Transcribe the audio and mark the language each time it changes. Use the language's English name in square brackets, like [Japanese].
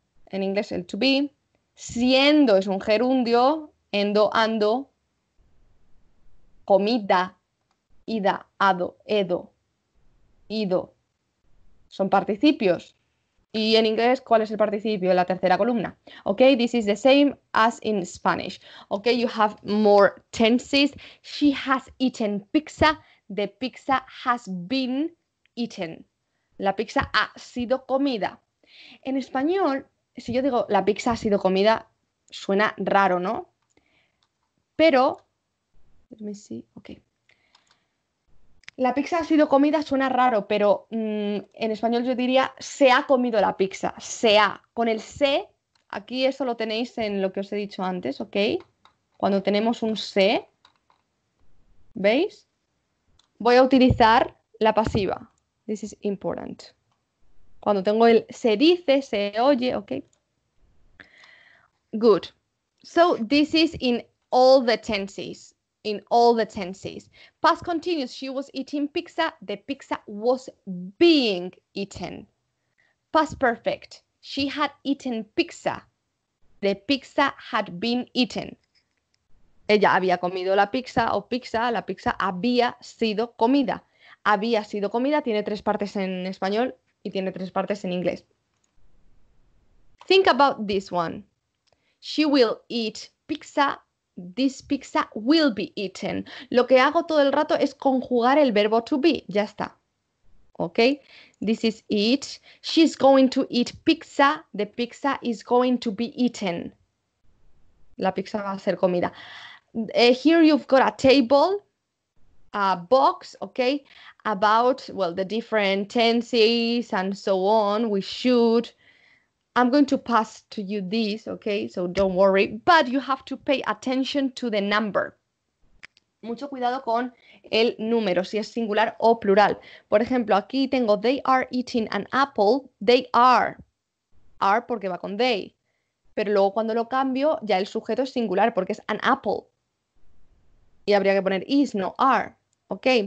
[Spanish] En inglés el to be. Siendo es un gerundio. Endo, ando. Comida, ida, ado, edo, ido. Son participios. Y en inglés, ¿cuál es el participio? La tercera columna. [English] Okay, this is the same as in Spanish. Okay, you have more tenses. She has eaten pizza. The pizza has been eaten. [Spanish] La pizza ha sido comida. En español, si yo digo la pizza ha sido comida, suena raro, ¿no? Pero, [English] let me see, okay. [Spanish] La pizza ha sido comida, suena raro, pero en español yo diría se ha comido la pizza. Se ha. Con el se, aquí eso lo tenéis en lo que os he dicho antes, ¿ok? Cuando tenemos un se, ¿veis? Voy a utilizar la pasiva. [English] This is important. [Spanish] Cuando tengo el se dice, se oye, ¿ok? [English] Good. So this is in all the tenses. In all the tenses. Past continuous, she was eating pizza. The pizza was being eaten. Past perfect, she had eaten pizza. The pizza had been eaten. [Spanish] Ella había comido la pizza o pizza, la pizza había sido comida. Había sido comida, tiene 3 partes en español y tiene 3 partes en inglés. [English] Think about this one. She will eat pizza. This pizza will be eaten. [Spanish] Lo que hago todo el rato es conjugar el verbo to be. Ya está. [English] ¿Ok? This is eat. She's going to eat pizza. The pizza is going to be eaten. [Spanish] La pizza va a ser comida. [English] Here you've got a table, a box, okay, about, well, the different tenses and so on. We should. I'm going to pass to you this, okay, so don't worry, but you have to pay attention to the number. [Spanish] Mucho cuidado con el número, si es singular o plural. Por ejemplo, aquí tengo [English] they are eating an apple. [Spanish] They are porque va con they. Pero luego cuando lo cambio, ya el sujeto es singular porque es an apple. Y habría que poner is, no are. ¿Ok?